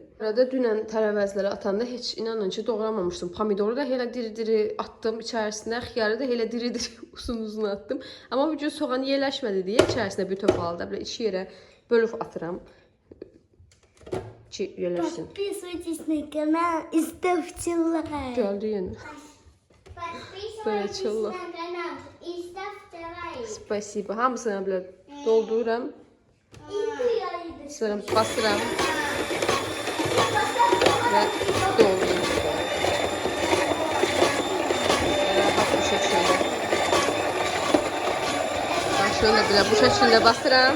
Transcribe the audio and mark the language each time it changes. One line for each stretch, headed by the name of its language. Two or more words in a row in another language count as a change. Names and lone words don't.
Azerbaijani: Arada dünən tərəvəzləri atanda heç inanın ki, doğramamışdım. Pomidoru da elə diri-diri atdım içərisinə, xiyarı da elə diri-diri uzun-uzun atdım. Amma bu gün soğan yerləşmədi deyə içərisinə bütöv halda belə iki yerə bölüb atıram. Ki yerləşsin.
Russian: Подписывайтесь на канал и ставьте лайк.
Azerbaijani: Gəldi yenə.
Russian: Подписывайтесь
Azerbaijani: Çıllı.
Russian: на канал и ставьте лайk. Spasiba.
Azerbaijani: Hamısını belə doldururam. Sonra basıram və doldururam. Bax bu şəkildə. Şöyle belə bu şəkildə basıram.